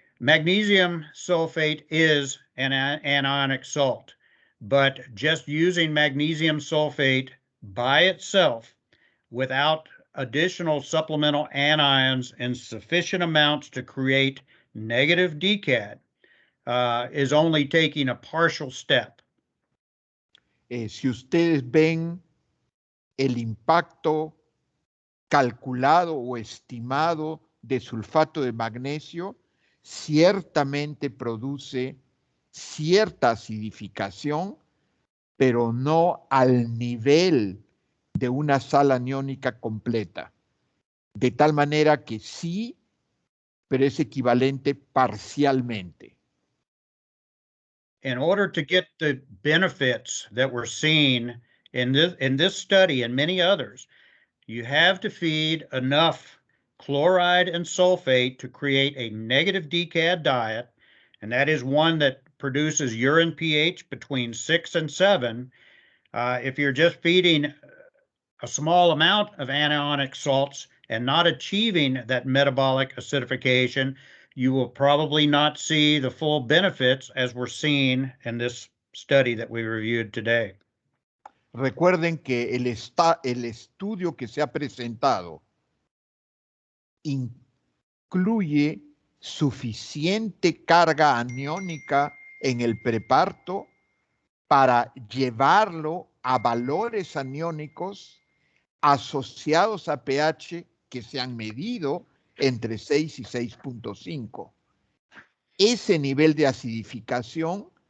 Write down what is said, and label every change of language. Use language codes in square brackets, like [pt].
[en] Magnesium sulfate is an anionic salt, but just using magnesium sulfate by itself without additional supplemental anions in sufficient amounts to create negative DCAD is only taking a partial step. [es] Si ustedes ven el impacto calculado o estimado de sulfato de magnesio, ciertamente produce cierta acidificación, pero no al nivel de una sal aniónica completa. De tal manera que sí, pero es equivalente parcialmente. [en] In order to get the benefits that we're seeing in this study and many others, you have to feed enough chloride and sulfate to create a negative DCAD diet, and that is one that produces urine pH between 6 and 7. If you're just feeding a small amount of anionic salts and not achieving that metabolic acidification, you will probably not see the full benefits as we're seeing in this study that we reviewed today. [es] Recuerden que el estudio que se ha presentado incluye suficiente carga aniónica en el preparto para llevarlo a valores aniónicos asociados a pH que se han medido entre 6 y 6.5. Ese nivel de acidificación